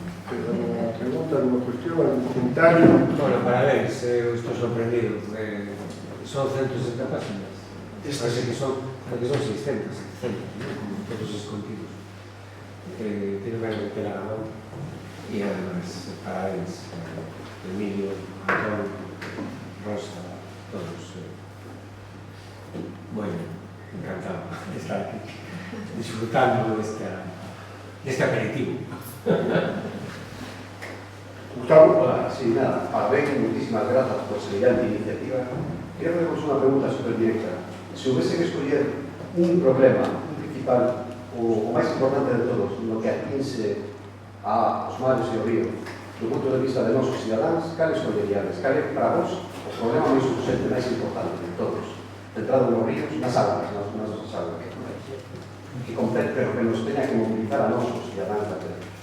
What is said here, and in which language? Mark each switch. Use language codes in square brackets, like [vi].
[es] Alguna pregunta, alguna cuestión, algún comentario? [gl] Bueno, parabéns, eu estou sorprendido. [es] Son 160 páginas. Parece que son 600, 700, [gl] como todos os contidos. [es] Tiene que meter a [pt] mão. [gl] E además, parabéns, Emilio, Antón, Rosa, todos. [es] Bueno, encantado de estar aquí, disfrutando este aperitivo. Gustavo. Hola, sí, nada, parabéns, muchísimas gracias por semejante iniciativa. Quería haceros una pregunta súper directa. [gl] Si hubiese que escoger un problema, un principal, o máis importante de todos, no que atinse aos mares e ao río, do punto de vista de nosos cidadáns, cal escolleríades? Cal é para vos o problema máis urgente, máis importante de todos? Entrado nos ríos, nas aguas, nas nosas aguas, que compete, pero que nos teña que movilizar a nosos cidadáns da terra.